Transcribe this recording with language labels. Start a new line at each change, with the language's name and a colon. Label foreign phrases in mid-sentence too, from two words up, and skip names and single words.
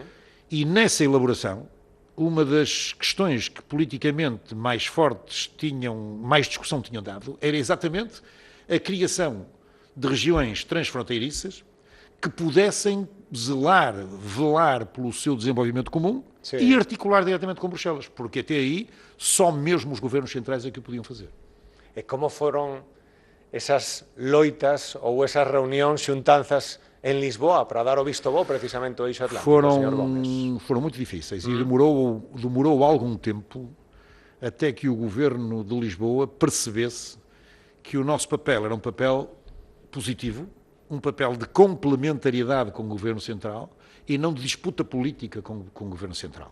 Portuguese: E nessa elaboração, uma das questões que politicamente mais fortes mais discussão tinham dado, era exatamente a criação de regiões transfronteiriças que pudessem velar pelo seu desenvolvimento comum e articular diretamente com Bruxelas, porque até aí só mesmo os governos centrais é que o podiam fazer.
Galician: E como foron esas loitas ou esas reunións, xuntanzas en Lisboa para dar o visto bo precisamente ao Eixo Atlántico, señor Gómez?
Portuguese: Foram muito difíceis e demorou algum tempo até que o Governo de Lisboa percebesse que o nosso papel era um papel positivo, um papel de complementariedade com o Governo Central e não de disputa política com o Governo Central.